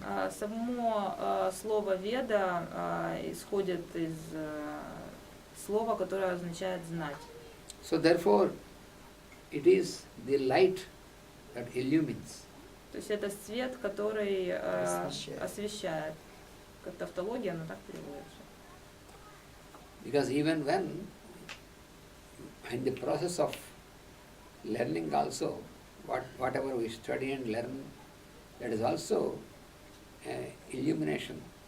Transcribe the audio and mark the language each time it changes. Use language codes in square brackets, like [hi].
[ru] Само слово Веда исходит из слова, которое означает знать. [en] So therefore, it is the light that illumines. [ru] То есть это свет, который освещает. Как тавтология, но так переводится. [en] Because even when, in the process of learning also, whatever we study and learn, that is also illumination.